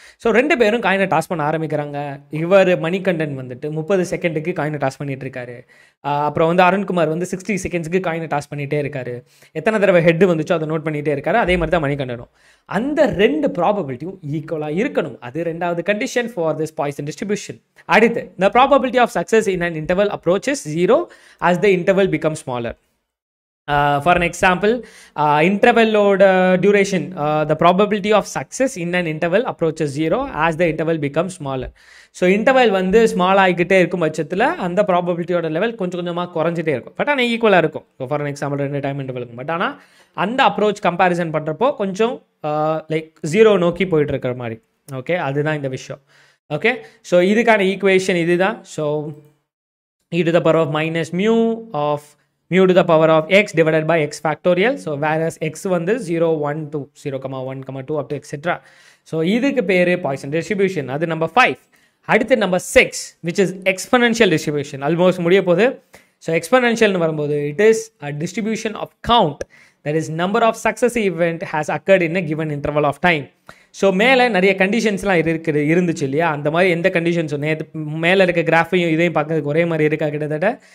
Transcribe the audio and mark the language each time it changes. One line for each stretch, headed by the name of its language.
Tamil: So 2 பேரும் காயினை toss பண்ண ஆரம்பிக்கிறாங்க. இவர் மணிகண்டன் வந்துட்டு 30 செகண்டுக்கு காயினை டாஸ் பண்ணிட்டு இருக்காரு. அப்புறம் வந்து அருண்குமார் வந்து 60 செகண்ட்ஸ்க்கு காயினை டாஸ் பண்ணிகிட்டே இருக்காரு. எத்தனை தடவை ஹெட் வந்துச்சோ அதை நோட் பண்ணிகிட்டே இருக்காரு. அதே மாதிரி தான் மணிகண்டனும். அந்த 2 ப்ராபபிலிட்டியும் ஈக்குவலாக இருக்கணும். அது ரெண்டாவது condition for this Poisson distribution. அடுத்து,
English: the probability of success in an interval approaches 0 as the interval becomes smaller. For an example, interval duration, the probability of success in an interval approaches 0 as the interval becomes smaller.
Tamil: So interval வந்து small ஆகிக்கிட்டே இருக்கும் பட்சத்தில் அந்த ப்ராபபிலிட்டியோட level கொஞ்சம் கொஞ்சமாக குறைஞ்சிட்டே இருக்கும். But ஆனால் ஈக்குவலாக இருக்கும். For example 2 time இன்டர்வலுக்கும். பட் ஆனால் அந்த அப்ரோச் கம்பேரிசன் பண்ணுறப்போ கொஞ்சம் லைக் 0 நோக்கி போயிட்டு இருக்கிற மாதிரி. ஓகே, அதுதான் இந்த விஷயம். ஓகே, ஸோ இதுக்கான ஈக்குவேஷன் இதுதான்.
English: So e to the power of minus mu of mu to the power of x divided by x factorial. So whereas x வந்து 0, 1, 2, 0, 1, 2 up to etc.
Tamil: So இதுக்கு பேரு பாய்சன் டிஸ்ட்ரிபியூஷன். அது number 5.
English: அடுத்து number 6 which is exponential distribution.
Tamil: Almost முடிய போகுது.
English: So எக்ஸ்பனென்ஷியல்னு வரும்போது it is a distribution of count, that is number of successive event has occurred in a given interval of time.
Tamil: So மேலே நிறைய கண்டிஷன்ஸ்லாம் இருந்துச்சு இல்லையா, அந்த மாதிரி எந்த கண்டிஷன்ஸும் மேலே இருக்க கிராஃபையும் இதையும் பார்க்கறதுக்கு ஒரே மாதிரி இருக்கா கிட்டத்தட்ட.